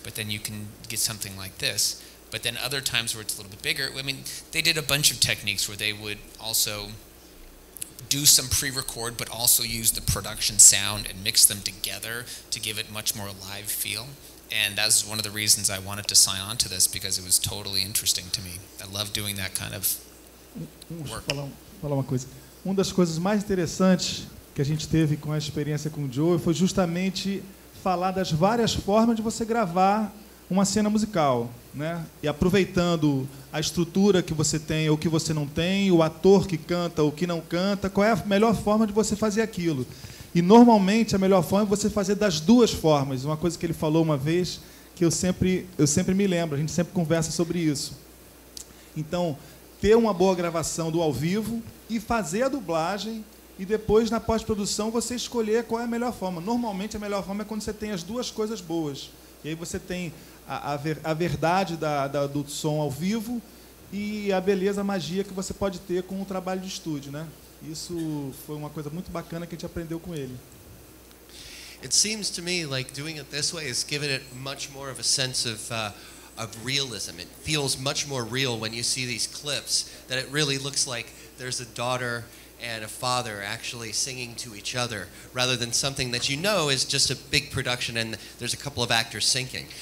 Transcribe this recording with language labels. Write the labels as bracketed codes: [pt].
[en] But then you can get something like this. But then other times where it's a little bit bigger, I mean, they did a bunch of techniques where they would also do some pre-record, but also use the production sound and mix them together to give it much more live feel. And that's one of the reasons I wanted to sign on to this, because it was totally interesting to me. I love doing that kind of work. [pt] Falar uma coisa. Uma das coisas mais interessantes que a gente teve com a experiência com o Joe foi justamente falar das várias formas de você gravar uma cena musical, né? E aproveitando a estrutura que você tem ou que você não tem, o ator que canta ou que não canta, qual é a melhor forma de você fazer aquilo. E normalmente a melhor forma é você fazer das duas formas. Uma coisa que ele falou uma vez que eu sempre me lembro, a gente sempre conversa sobre isso. Então, ter uma boa gravação do ao vivo e fazer a dublagem e depois na pós-produção você escolher qual é a melhor forma. Normalmente a melhor forma é quando você tem as duas coisas boas. E aí você tem a verdade do som ao vivo e a beleza, a magia que você pode ter com o trabalho de estúdio, né? Isso foi uma coisa muito bacana que a gente aprendeu com ele. [en] It seems to me like doing it this way is giving it much more of a sense of realism. It feels much more real when you see these clips, that it really looks like there's a daughter and a father actually singing to each other, rather than something that is just a big production and there's a couple of actors singing.